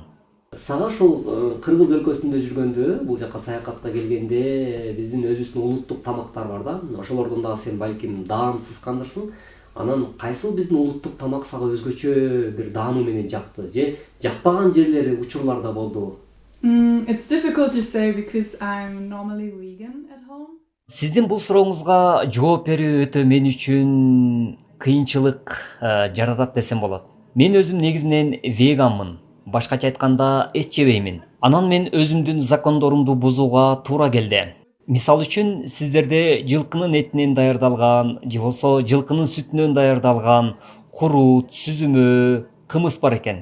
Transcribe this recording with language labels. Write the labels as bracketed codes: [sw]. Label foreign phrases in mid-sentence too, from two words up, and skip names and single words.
[ky] Сага ушул Кыргыз өлкөсүндө жүргөндө, бул жака саякатка келгенде биздин өзүбүздүн улуттук тамактар бар да. Ошолордон дагы сен балким даамсызгандырсың. Анан кайсыл биздин улуттук тамак сага өзгөчө бир даамы менен жакты же жакпаган жерлери учурларда болду? [en] It's difficult to say because I'm normally vegan at home. [ky] Сиздин бул сурооңузга жооп берүү өтө мен үчүн кыйынчылык жаратат десем болот. Мен өзүм негизинен веганмын. Башкача айтканда эт жебеймин. Анан мен өзүмдүн закондорумду бузууга туура келди. Мисал үчүн сиздерде жылкынын этинен даярдалган же болбосо жылкынын сүтүнөн даярдалган курут, сүзүмө, кымыз бар экен.